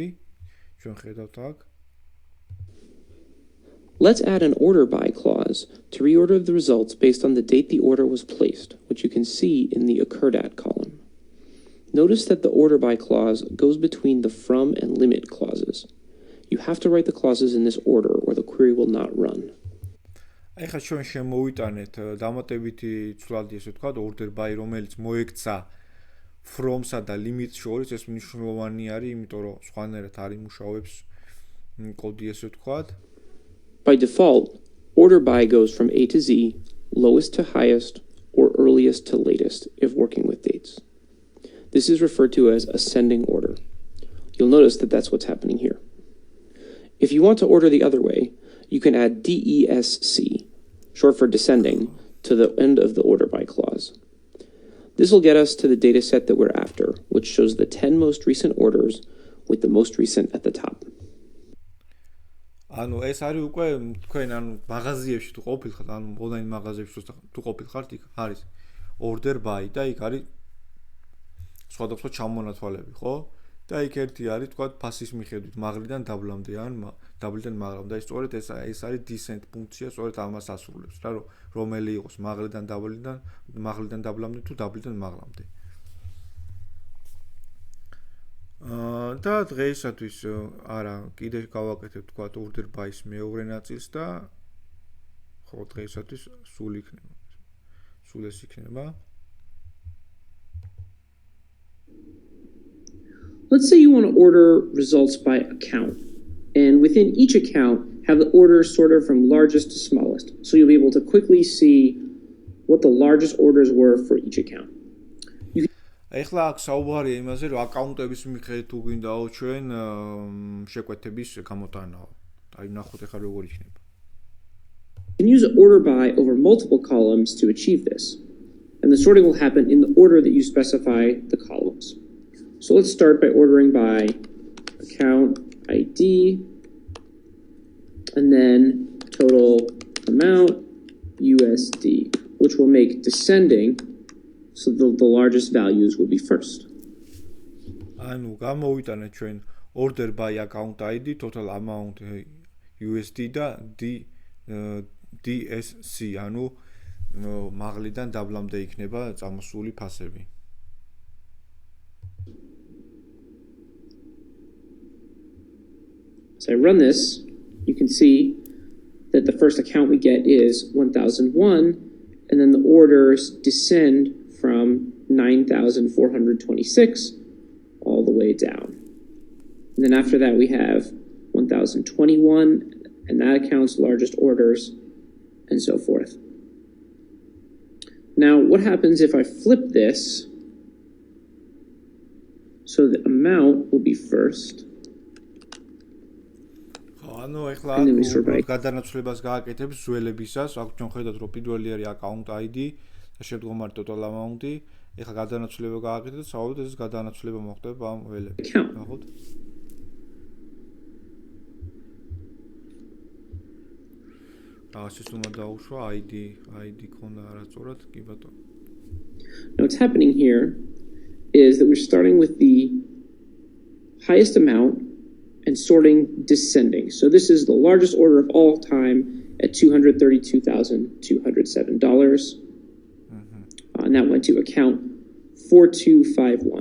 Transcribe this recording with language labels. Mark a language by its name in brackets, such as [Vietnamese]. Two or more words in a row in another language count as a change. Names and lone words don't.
[Georgian] ჩვენ ხედავთ აქ. [English] Let's add an order by clause to reorder the results based on the date the order was placed, which you can see in the occurred at column. Notice that the order by clause goes between the from and limit clauses. You have to write the clauses in this order or the query will not run. [Georgian] ახლა ჩვენ შემოვიტანეთ დამატებითი ცვლადი, ესე ვთქვათ, [English] order by, [Georgian] რომელიც მოექცა from-სა და limit-ს შორის, ეს მნიშვნელოვანი არის, იმიტომ რომ სხვანაირად არ იმუშავებს კოდი, ესე ვთქვათ. [English] By default, order by goes from A to Z, lowest to highest, or earliest to latest if working with dates. This is referred to as ascending order. You'll notice that that's what's happening here. If you want to order the other way, you can add DESC, short for descending, to the end of the order by clause. This will get us to the data set that we're after, which shows the 10 most recent orders with the most recent at the top. [Georgian] ანუ ეს არის უკვე თქვენ ანუ მაღაზიებში თუ ყოფილხართ, ანუ ონლაინ მაღაზიებში თუ ყოფილხართ, იქ არის [English] order by [Georgian] და იქ არის სხვადასხვა ჩამონათვალები, ხო? და იქ ერთი არის თქვა ფასის მიხედვით მაღლიდან დაბლამდე ან დაბლიდან მაღლამდე. და სწორედ ეს არის descent ფუნქცია, სწორედ ამას ასრულებს, რა რომელი იყოს მაღლიდან დაბლამდე თუ დაბლიდან მაღლამდე. და დღეისათვის არა, კიდე გავაკეთებ თქვა [English] order by- [Georgian] ს მეორე ნაწილს და ხო დღეისათვის სულ ეს იქნება. [English] Let's say you want to order results by account, and within each account have the orders sorted from largest to smallest, so you'll be able to quickly see what the largest orders were for each account. [Georgian] ეხლა აქ საუბარია იმაზე, რომ აკაუნტების მიხედვით თუ გვინდაო ჩვენ შეკვეთების გამოტანაო. აი ნახოთ ეხლა როგორ იქნება. [English] You can use order by over multiple columns to achieve this, and the sorting will happen in the order that you specify the columns. So let's start by ordering by account ID, and then total amount USD, which will make descending so the largest values will be first. [Georgian] ანუ გამოვიტანეთ ჩვენ [English] order by account ID, total amount USD [Georgian] და DSC, ანუ მაღლიდან დაბლამდე იქნება წამოსული ფასები. [English] As I run this, you can see that the first account we get is 1001, and then the orders descend from 9,426 all the way down. And then after that, we have 1021, and that account's largest orders, and so forth. Now, what happens if I flip this? So the amount will be first. [Georgian] ანუ ეხლა გადანაცვლებას გააკეთებ ზველებისას, აქ ჩვენ ხედავთ რომ პირველი არის [English] account ID [Georgian] და შემდგომი [English] total amount- [Georgian] ი. ეხლა გადანაცვლება გააკეთეთ, საუბრობთ ეს გადანაცვლება მოხდება ამ ველებში. ნახოთ. ეს უნდა დაუშვა ID ქონდა არასწორად, კი ბატონო. [English] Now what's happening here is that we're starting with the highest amount and sorting descending. So this is the largest order of all time at $232,207. And that went to account 4251.